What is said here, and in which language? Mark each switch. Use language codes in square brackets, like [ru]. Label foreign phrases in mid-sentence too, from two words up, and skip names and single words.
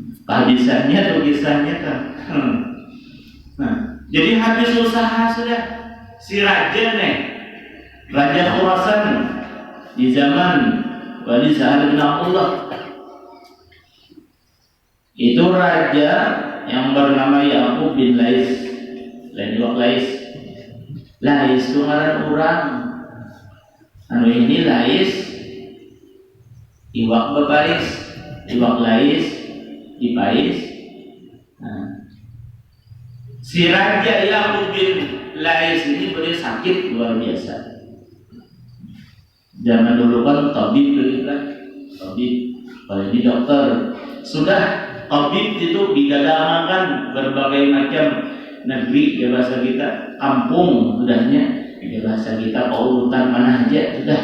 [id] hadisannya atau kisahnya kan. Nah, jadi habis usaha sudah si raja nih, Raja Khurasan di zaman Wali Sahal bin Abdullah. Itu raja yang bernama Yaqub bin Lais. [bjn] Lais itu ngaran orang. Anu ini Lais iwak beparis, iwak Lais dipais. [id] Nah, si Raja Yaqub bin Lais ini boleh sakit luar biasa. Zaman dulu kan tabib begitu kan, tabib, kalau ini dokter. [bjn] Sudah tabib itu digadangkan berbagai macam negeri, ya bahasa kita kampung, sudahnya ya bahasa kita paurutan mana aja sudah.